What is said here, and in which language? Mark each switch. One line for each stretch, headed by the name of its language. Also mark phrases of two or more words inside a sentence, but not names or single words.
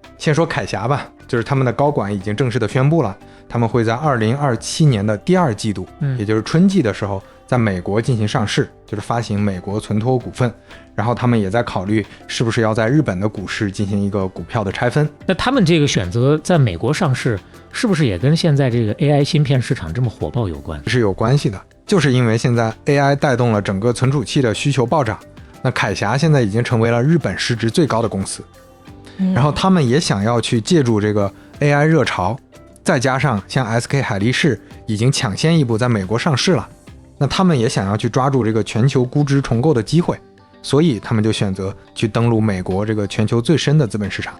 Chinese: 先說鎧俠吧，就是他們的高管已經正式的宣布了，他們會在2027年的第2季度，也就是春季的時候，在美國進行上市，就是發行美國存託股份。然後他們也在考慮是不是要在日本的股市进行一个股票的拆分。那他们这个选择在美國上市，是不是也跟現在這個 AI 芯片市場這麼火爆有關？是有關係的，就是因為現在 AI 帶動了整個存儲器的需求暴漲，那鎧俠現在已經成為了日本市值最高的公司，然後他們也想要去借助這個 AI 熱潮，再加上像 SK 海力士已經搶先一步在美國上市了，那他們也想要去抓住這個全球估值重構的機會，所以他們就選擇去登陸美國這個全球最深的資本市場。